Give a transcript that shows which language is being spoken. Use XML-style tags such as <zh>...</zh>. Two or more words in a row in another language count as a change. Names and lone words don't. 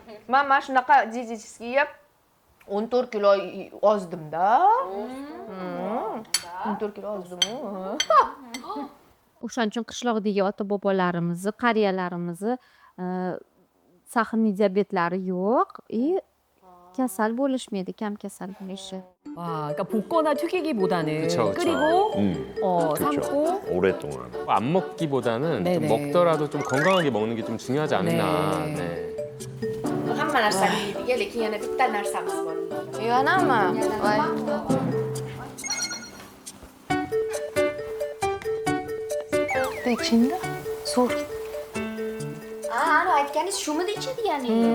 <uz>Men shunaqa dietический yeb 14 kilo ozdimda. 14 kilo ozdim. O'shaning uchun qishloqdagi ota-bobolarimizni, qariyalarimizni sahnli diabetlari yo'q. kasal bo'lishmaydi, kam kasal bo'lishi.</uz> <ko>와, 그러니까 볶거나 튀기기보다는 그쵸, 그쵸. 끓이고 그렇죠. 삶고 오랫동안. 안 먹기보다는 좀 네네. 먹더라도 좀 건강하게 먹는 게 좀 중요하지 않나. 네. 네.</ko> <uz>hamma narsani yeydiga, lekin yana bitta narsamiz bor. Yanami? Voy. Bitta ichingda. So'r. Ana aytganingiz shumidi ichadi ya'ni?</uz>